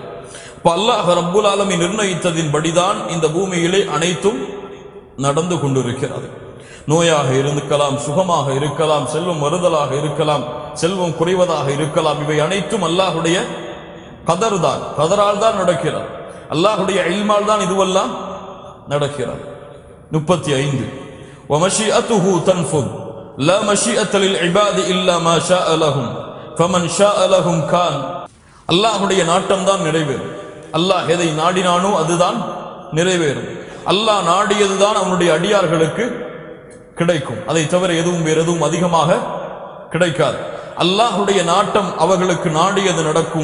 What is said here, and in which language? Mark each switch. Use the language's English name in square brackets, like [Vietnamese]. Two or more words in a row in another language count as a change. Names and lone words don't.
[Arabic] الله رب العالمين [Tamil] நிர்ணயித்ததின்படிதான் இந்த பூமியிலே அனைத்தும் நடந்து கொண்டிருக்கிறது. நோயாக இருக்கலாம், சுகமாக இருக்கலாம், செல்வம் வருதலாக இருக்கலாம், செல்வம் குறைவதாக இருக்கலாம். இவை அனைத்தும் அல்லாஹுடைய கதரால் தான் நடக்கிறது. அல்லாஹுடைய இல்மால் தான் இதுவெல்லாம் நடக்கிறது. [Arabic] 35 ومشيئته تنفذ لا مشيئة للعباد إلا ما شاء لهم فمن شاء لهم كان. [Tamil] அல்லாஹுடைய நாட்டம் தான் நிறைவேறும். அல்லாஹ் எதை நாடினானோ அதுதான் நிறைவேறும். அல்லாஹ் நாடியதுதான் அவனுடைய அடியார்களுக்கு கிடைக்கும். அதை தவிர வேறு எதுவும் அதிகமாக கிடைக்காது. அல்லாஹுடைய நாட்டம் அவர்களுக்கு நாடியது நடக்கும்.